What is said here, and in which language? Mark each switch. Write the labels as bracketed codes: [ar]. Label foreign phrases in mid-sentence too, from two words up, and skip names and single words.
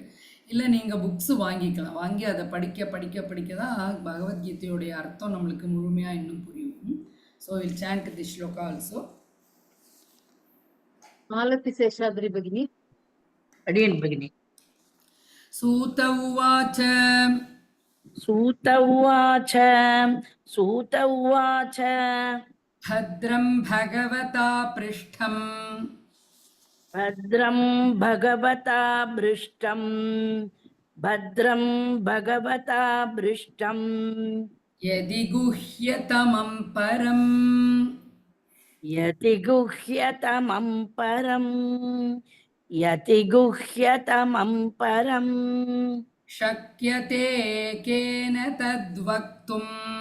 [ta] இல்லை நீங்கள் புக்ஸு வாங்கிக்கலாம், வாங்கி அதை படிக்க தான் பகவத்கீதையோடைய அர்த்தம் நம்மளுக்கு முழுமையாக இன்னும் புரியும். [en] So will chant the sloka also. [ta] மாலதி சேஷாத்ரி பகினி. அடியன் பகினி. [sa] सूत उवाच भद्रं भगवता पृष्ठं यदि गुह्यतमं परं शक्यते केन तद्वक्तुम्